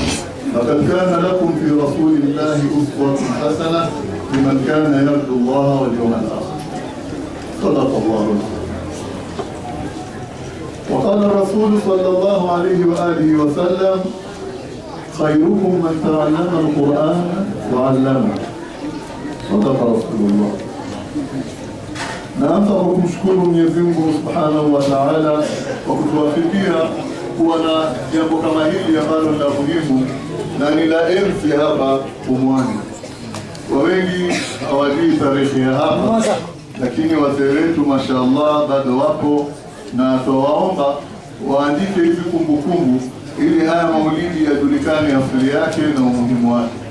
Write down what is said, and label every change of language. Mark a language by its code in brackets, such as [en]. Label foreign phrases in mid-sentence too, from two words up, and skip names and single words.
[ar] لقد كان لكم في رسول الله أسوة حسنة لمن كان يرجو الله واليوم الآخر. صدق الله. وقال الرسول صلى الله عليه وآله وسلم: خيركم من تعلم القرآن وعلمه. صدق رسول الله. [sw] Naanza kwa kumshukuru Mwenyezi Mungu [ar] سبحانه وتعالى [sw] kwa kutuwafikia kuwa na jambo kama hili ambalo ni la muhimu na ni la enzi hapa Pumwani. Kwa wengi hawajui tarehe ya hapa, lakini wazee wetu mashaallah bado wapo, na tuwaomba waandike hizi kumbukumbu ili haya maulidi yajulikane asili yake na umuhimu wake.